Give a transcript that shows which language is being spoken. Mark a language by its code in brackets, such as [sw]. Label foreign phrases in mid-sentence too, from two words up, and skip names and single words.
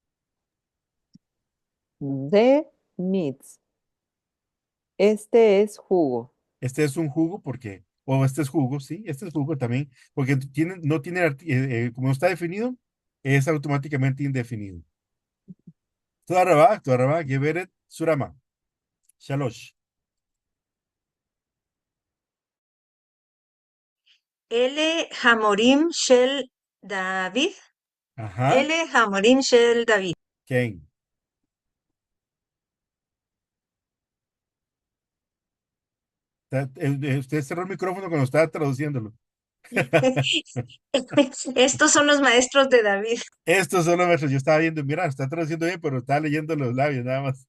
[es] De Meats. Este es jugo. Este es un jugo porque, o este es jugo, sí, este es jugo también, porque no tiene, como no está definido, es automáticamente indefinido. [he] תודה רבה, גברת Surama. [es] Shalosh. L. [he] המורים של David. [es] Ajá. [he] ל. המורים של David. [es] Ken. Usted cerró el micrófono cuando estaba traduciéndolo. Estos son los maestros de David. Estos son los versos. Yo estaba viendo, mira, está traduciendo bien, pero estaba leyendo los labios nada más.